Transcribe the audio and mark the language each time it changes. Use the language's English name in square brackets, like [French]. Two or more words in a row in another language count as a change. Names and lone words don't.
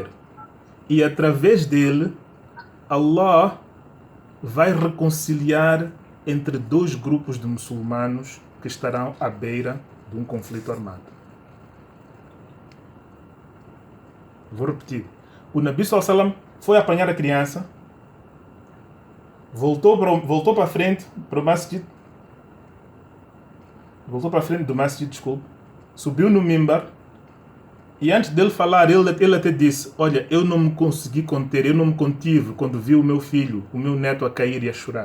[Portuguese] E através dele, Allah vai reconciliar entre dois grupos de muçulmanos que estarão à beira de um conflito armado. Vou repetir. O Nabi [Arabic] صلى الله عليه وسلم [Portuguese] foi apanhar a criança, voltou para a frente, para o masjid, voltou para a frente do masjid, desculpe, subiu no mimbar e antes dele falar, ele até disse: olha, eu não me consegui conter, eu não me contive quando vi o meu filho, o meu neto a cair e a chorar.